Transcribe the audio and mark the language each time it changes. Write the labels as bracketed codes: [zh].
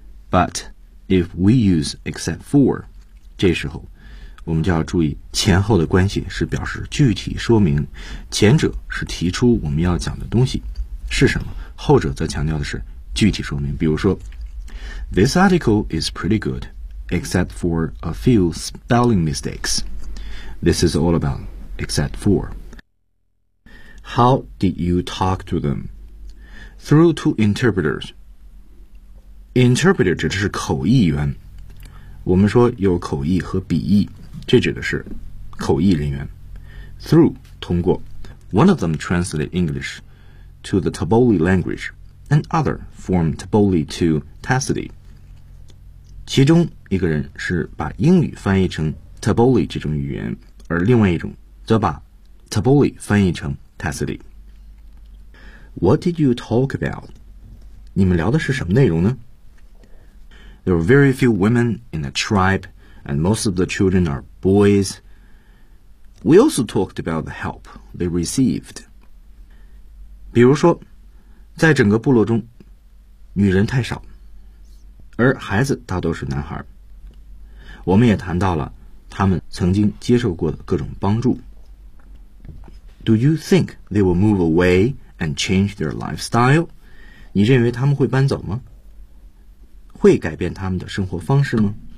[en] But if we use except for, [zh] 这时候我们就要注意前后的关系是表示具体说明，前者是提出我们要讲的东西是什么，后者则强调的是具体说明。比如说 [en] This article is pretty good except for a few spelling mistakes. This is all about except for. How did you talk to them? Through two interpreters. [zh] Interpreter 指的是口译员。我们说有口译和笔译，这指的是口译人员。 Through 通过。 [en] One of them translated English to the Taboli language, and other from Taboli to Tassili. [zh] 其中一个人是把英语翻译成 Taboli 这种语言，而另外一种则把 Taboli 翻译成 Tassili. [en] What did you talk about? [zh] 你们聊的是什么内容呢？ [en] There are very few women in the tribe, and most of the children are boys. We also talked about the help they received. [zh] 比如说，在整个部落中，女人太少，而孩子大多是男孩。我们也谈到了他们曾经接受过的各种帮助。 [en] Do you think they will move away and change their lifestyle? [zh] 你认为他们会搬走吗？会改变他们的生活方式吗？